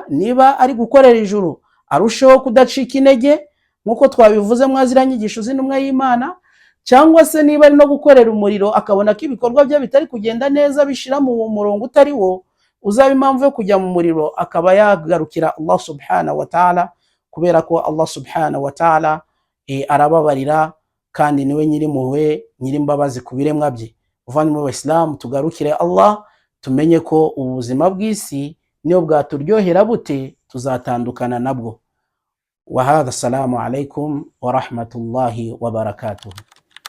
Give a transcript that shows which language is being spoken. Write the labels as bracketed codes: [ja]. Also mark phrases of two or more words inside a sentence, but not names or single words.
[rw] Niba ari gukorera ijuru, arusheho kudacika intege nk'uko twabivuze mwazira nyigisho z'intumwa y'Imana, cyangwa se niba ari no gukorera umuriro akabona ko ibikorwa bye bitari kugenda neza, bishira mu murongo utari wo, uzaba impamvu yo kujya mu muriro, akaba yagarukira [ar] الله سبحانه وتعالى, [rw] kubera ko [ar] الله سبحانه وتعالى [rw] arababarira kandi niwe nyirimpuhwe, nyirimbabazi ku biremwa bye. Bavandimwe mu Islam, tugarukire Allah, tumenye ko ubuzima bw'isi niyo bwaturyohera bute, tuzatandukana nabwo. [ar] وهذا، السلام عليكم ورحمة الله وبركاته.